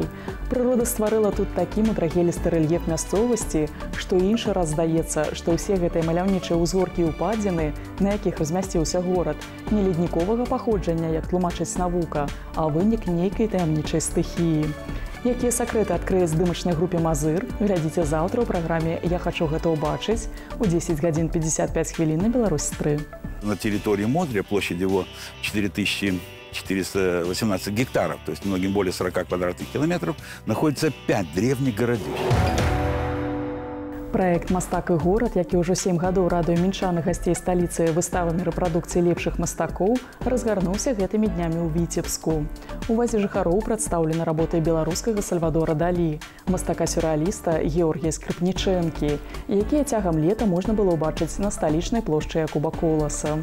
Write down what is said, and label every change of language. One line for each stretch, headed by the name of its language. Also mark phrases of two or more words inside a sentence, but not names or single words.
Belarusian: Прырода стварыла тут такі мудрагелісты рэльеф мясцовасці, што іншы раз здаецца, што ўсе гэтыя маляўнічыя ўзгоркі і ўпадзіны, на якіх размясціўся горад, не ледніковага паходжання, як тлумачыць навука, а вынік нейкай таямнічай стыхіі. Якія сакрэты адкрые здымачнай групе «Мазыр», глядзіце заўтра ў праграме «Я хачу гэта ўбачыць» у 10 гадзін 55 хвілін на Беларусь-3.
Russian: На территории Модря площадь его 4418 гектаров, то есть многим более 40 квадратных километров, находится 5 древних городищ.
Belarusian: Праект «Мастак і горад», які ўжо 7 гадоў радуе мінчан і гасцей сталіцы выставамі рэпрадукцыі лепшых мастакоў, разгарнуўся гэтымі днямі ў Віцебску. У увазе жыхароў прадстаўлены работы беларускага Сальвадора Далі, мастака-сюррэаліста Георгія Скрыпнічэнкі, якія цягам лета можна было ўбачыць на сталічнай плошчы Якуба Коласа.